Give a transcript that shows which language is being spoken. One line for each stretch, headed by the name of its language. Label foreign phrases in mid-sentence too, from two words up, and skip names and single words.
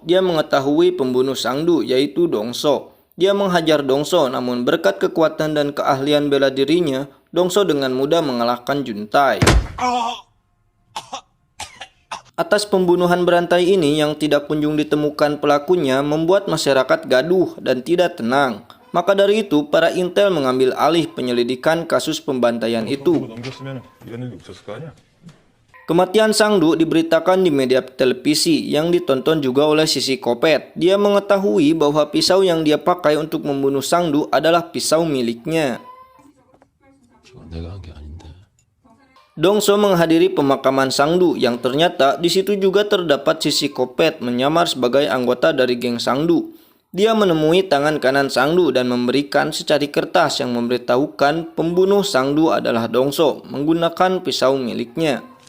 Indonesian: Dia mengetahui pembunuh Sang Du yaitu Dong So. Dia menghajar Dong So, namun berkat kekuatan dan keahlian bela dirinya, Dong So dengan mudah mengalahkan Jung Tae. Atas pembunuhan berantai ini yang tidak kunjung ditemukan pelakunya membuat masyarakat gaduh dan tidak tenang. Maka dari itu, para intel mengambil alih penyelidikan kasus pembantaian itu.
Korean: 넘겼으면 이런 일이 없었을 거 아니야.
Indonesian: Kematian Sang Du diberitakan di media televisi yang ditonton juga oleh si psikopat. Dia mengetahui bahwa pisau yang dia pakai untuk membunuh Sang Du adalah pisau miliknya.
Korean: 내가 한 게 아닌데.
Indonesian: Dong So menghadiri pemakaman Sang Du yang ternyata di situ juga terdapat si psikopat menyamar sebagai anggota dari geng Sang Du. Dia menemui tangan kanan Sang Du dan memberikan secari kertas yang memberitahukan pembunuh Sang Du adalah Dong So menggunakan pisau miliknya.